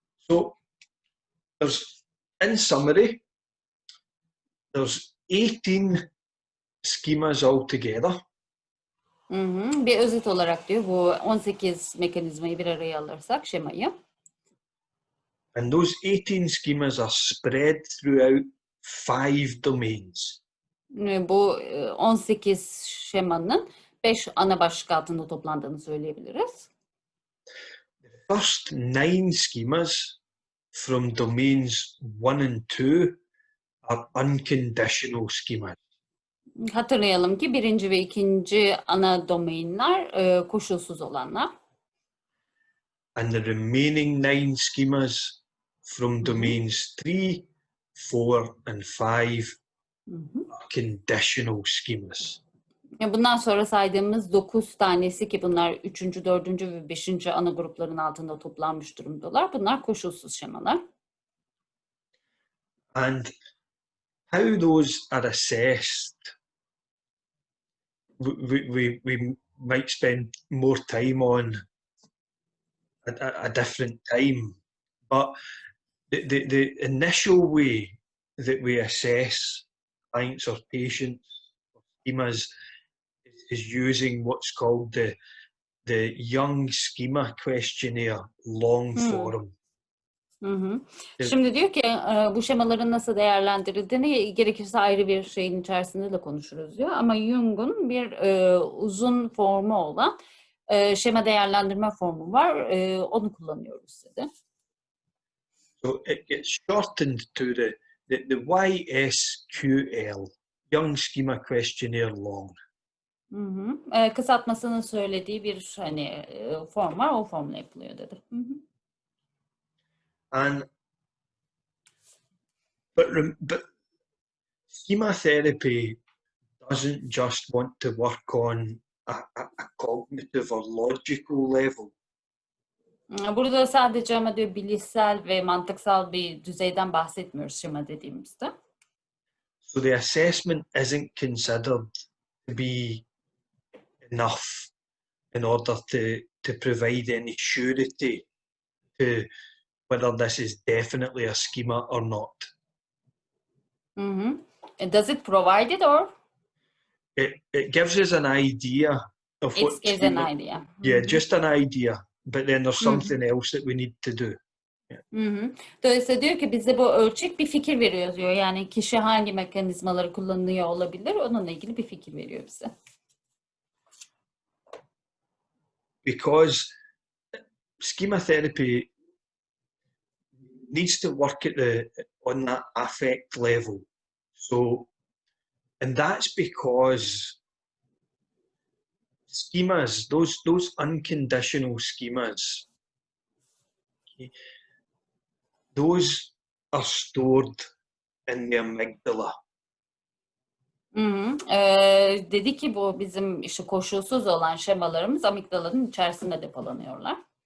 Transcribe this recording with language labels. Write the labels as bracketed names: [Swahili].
[English] So there's, in summary, there's 18 schemas altogether. [Turkish] Bir özet olarak diyor bu 18 mekanizmayı bir araya alırsak şemayı. [English] And those 18 schemas are spread throughout 5 domains. [Turkish] Bu 18 şemanın 5 ana başlık altında toplandığını söyleyebiliriz. [English] The first 9 schemas from domains 1 and 2 are unconditional schemas. [Turkish] Hatırlayalım ki 1. ve 2. ana domainler koşulsuz olanlar. [English] And the remaining 9 schemas from domains 3, 4 and 5 are conditional schemas. [Turkish] Bundan sonra saydığımız 9 tanesi ki bunlar 3. 4. ve 5. ana grupların altında toplanmış durumdalar. Bunlar koşulsuz şemalar. [English] And how those are assessed, we might spend more time on a different time. But the initial way that we assess clients or patients or schemas is using what's called the Young Schema Questionnaire long form. [Turkish] Şimdi diyor ki bu şemaların nasıl değerlendirildiğini gerekirse ayrı bir şeyin içerisinde de konuşuruz diyor. Ama Jung'un bir uzun formu olan şema değerlendirme formu var. Onu kullanıyoruz dedi. [English] So it gets shortened to the YSQL, Young Schema Questionnaire Long. [Turkish] Kısaltmasını söylediği bir hani form var. O formla yapılıyor dedi. [English] And but schema therapy doesn't just want to work on a cognitive or logical level. [Turkish] Burada sadece ama diyor bilişsel ve mantıksal bir düzeyden bahsetmiyoruz şema dediğimizde. [English] So the assessment isn't considered to be enough in order to provide any surety to whether this is definitely a schema or not. Does it provide it or? It gives us an idea of what It gives schema, an idea. Yeah, just an idea. But then there's something else that we need to do. [Turkish] Dolayısıyla diyor ki bize bu ölçek bir fikir veriyor diyor. Yani kişi hangi mekanizmaları kullanıyor olabilir, onunla ilgili bir fikir veriyor bize. [English] Because schema therapy needs to work on that affect level. So, and that's because schemas, those unconditional schemas, okay, those are stored in the amygdala. [Turkish] Dedi ki bu bizim işte koşulsuz olan şemalarımız amigdalanın içerisinde depolanıyorlar.